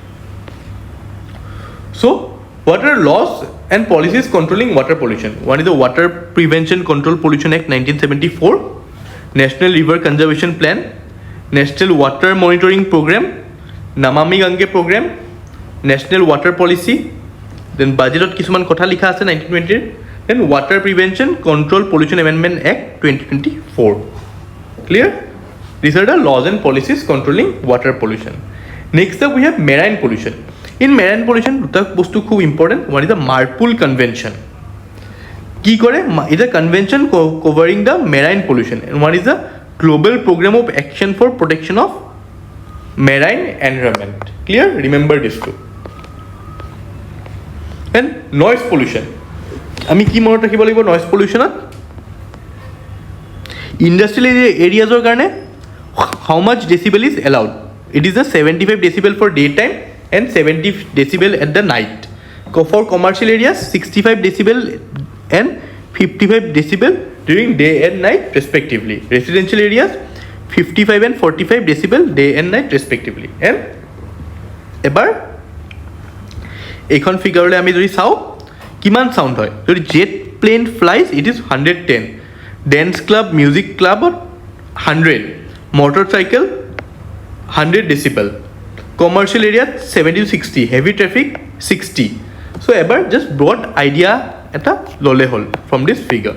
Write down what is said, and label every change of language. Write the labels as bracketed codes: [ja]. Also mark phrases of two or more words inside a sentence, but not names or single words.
[en] So what are laws and policies controlling water pollution? One is the Water Prevention Control Pollution Act 1974, National River Conservation Plan, National Water Monitoring Program, Namami Gange Program, National Water Policy. Then budget [as] কিছুমান কথা লিখা আছে 1920. [en] Then Water Prevention Control Pollution Amendment Act 2024. Clear? These are the laws and policies controlling water pollution. Next up we have marine pollution. In marine pollution [as] দুটা বস্তু খুব ইম্পর্টেন্ট. One is the Marpol Convention. কি করে? [en] It is a convention covering the marine pollution, and one is the Global Program of Action for Protection of Marine Environment. Clear? Remember this too. And noise pollution. [as] আমি কি মনত ৰাখিব লাগিব [en] noise pollution? Industrial areas or কাৰণে how much decibel is allowed? It is a 75 decibel for daytime and 70 decibel at the night. For commercial areas 65 decibel and 55 decibel during day and night respectively. Residential areas 55 and 45 decibel day and night respectively. And [as] এবাৰ এইখন ফিগাৰলৈ আমি যদি চাওঁ কিমান সাউন্ড হয়, যদি [en] jet plane flies it is 110, dance club, music club 100, motorcycle 100 decibel, commercial area 70 to 60, heavy traffic 60. So ever just broad idea [as] এটা ল'লে হ'ল [en] from this figure.